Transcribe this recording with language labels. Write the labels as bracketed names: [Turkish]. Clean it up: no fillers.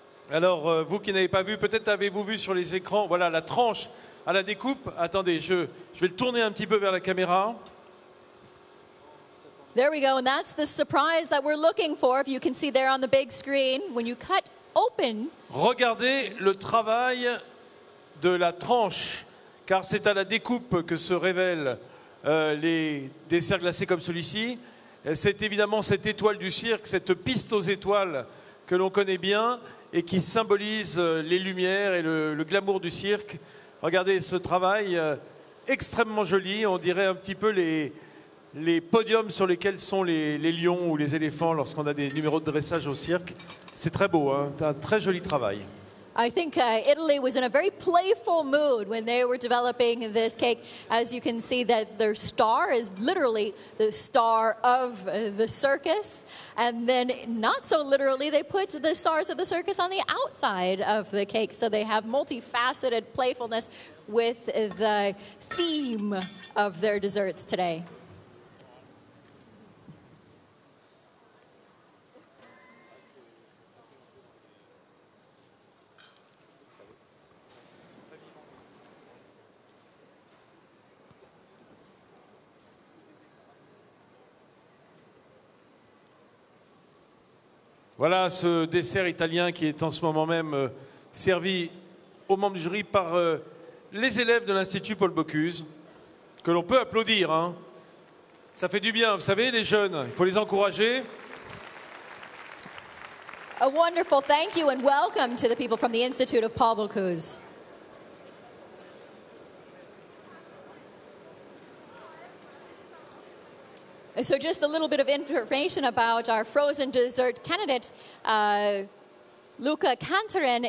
[French] Alors, vous qui n'avez pas vu, peut-être avez-vous vu sur les écrans, voilà la tranche à la découpe. Attendez, je vais le tourner un petit peu vers la caméra. [English] There we go, and that's the surprise that we're looking for. If you can see there on the big screen, when you cut open. [French] Regardez le travail de la tranche, car c'est à la découpe que se révèlent les desserts glacés comme celui-ci. C'est évidemment cette étoile du cirque, cette piste aux étoiles que l'on connaît bien et qui symbolise les lumières et le glamour du cirque. Regardez ce travail extrêmement joli, on dirait un petit peu les podiums sur lesquels sont les lions ou les éléphants lorsqu'on a des numéros de dressage au cirque. C'est très beau, hein? C'est un très joli travail. [English] I think Italy was in a very playful mood when they were developing this cake. As you can see, that their star is literally the star of the circus. And then not so literally, they put the stars of the circus on the outside of the cake. So they have multifaceted playfulness with the theme of their desserts today. [French] Voilà ce dessert italien qui est en ce moment même servi aux membres du jury par les élèves de l'Institut Paul Bocuse, que l'on peut applaudir. Hein. Ça fait du bien, vous savez, les jeunes, il faut les encourager. [English] A wonderful thank you and welcome to the people from the Institute of Paul Bocuse. So just a little bit of information about our frozen dessert candidate, Luca Cantarin.